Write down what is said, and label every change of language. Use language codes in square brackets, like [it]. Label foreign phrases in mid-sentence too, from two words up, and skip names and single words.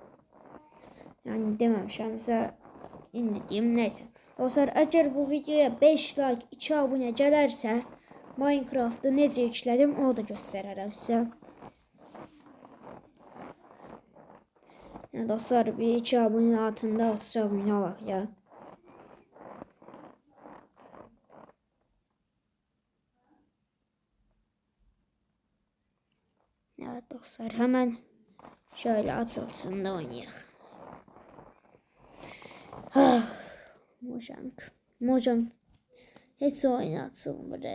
[az] Yəni deməmişəmsə indi deyim. Neyse dostlar, əgər bu videoya 5 like 2 abunə gələrsə Minecraft'ı necə yüklədim onu da göstərərəm sizə. Yəni dostlar, bir 2 abunə altında 30 abunə alaq ya. [tr] Evet dostlar, hemen şöyle açılsın da oynayaq. Mojang hiç oynatsın buraya.